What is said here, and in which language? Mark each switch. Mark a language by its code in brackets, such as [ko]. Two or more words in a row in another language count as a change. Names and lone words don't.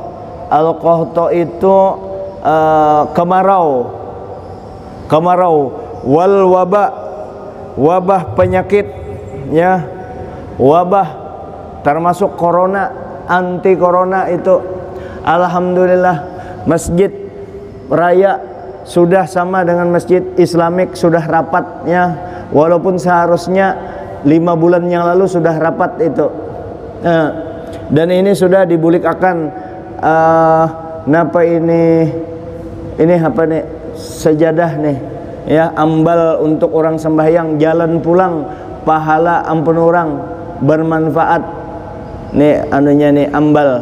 [id] Al-qahta itu kemarau, [ar] wal wabah [id] penyakit, ya, wabah termasuk corona, anti corona itu. Alhamdulillah masjid raya sudah sama dengan masjid Islamik, sudah rapat, ya, walaupun seharusnya 5 bulan yang lalu sudah rapat itu. [bjn] Dan ini sudah dibulikakan napa ini apa nih, sejadah nih, ya, ambal untuk orang sembahyang, jalan pulang pahala ampun orang, bermanfaat nih anunya nih, ambal.